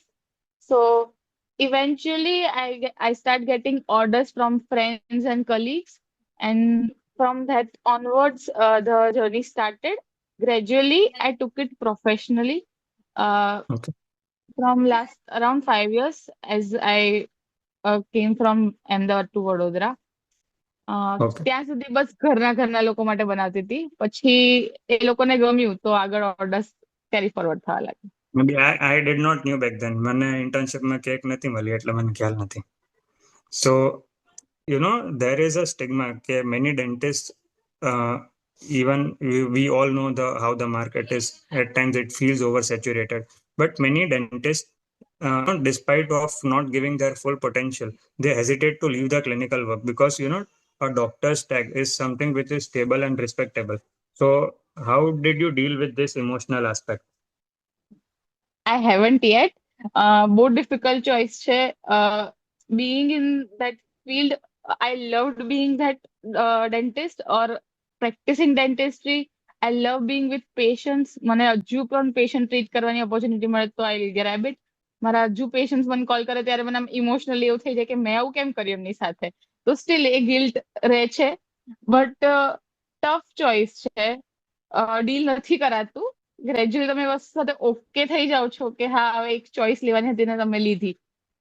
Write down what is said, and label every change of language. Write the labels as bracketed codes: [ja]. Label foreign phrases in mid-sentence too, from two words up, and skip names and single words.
[en] So eventually, I start getting orders from friends and colleagues, and from that onwards, the journey started. Gradually, I took it professionally. Uh, Okay. from last around 5 years, as I came from Ahmedabad to Vadodara. Okay. [gu] ત્યાં સુધી બસ ઘરના ઘરના લોકો માટે બનાવતી હતી. પછી એ લોકોને ગમ્યું તો આગળ [en] orders carry forward [gu] થવા લાગ્યા. [en] Maybe I did not knew back then. [gu] મને ઇન્ટર્નશિપમાં કેક નથી મળી એટલે મને ખ્યાલ નથી. [en] So, there is a stigma કે many dentists, uh, even we all know how the market is. At times it feels oversaturated. But many dentists, despite of not giving their full potential, they hesitate to leave the clinical work because, a doctor's tag is something which is stable and respectable. So, how did you deal with this emotional aspect? I haven't yet. [gu] બહુ [en] difficult choice [gu] છે. [en] Being in that field, I loved being that dentist or practicing dentistry. I love being with patients. [gu] મને હજુ પણ [en] patient treat [gu] કરવાની ઓપોર્ચ્યુનિટી મળે તો [en] I grab it. [gu] મારા હજુ પેશન્ટ્સ મને કોલ કરે ત્યારે મને આમ ઇમોશનલી એવું થઈ જાય કે મેં આવું કેમ કર્યું એમની સાથે. તો સ્ટીલ એ ગિલ્ટ રહે છે. [en] but tough choice [gu] છે. ડીલ નથી કરાતું. ગ્રેજ્યુઅલી તમે વસ્તુ સાથે ઓકે થઈ જાઓ છો કે હા, હવે એક ચોઇસ લેવાની હતી ને તમે લીધી.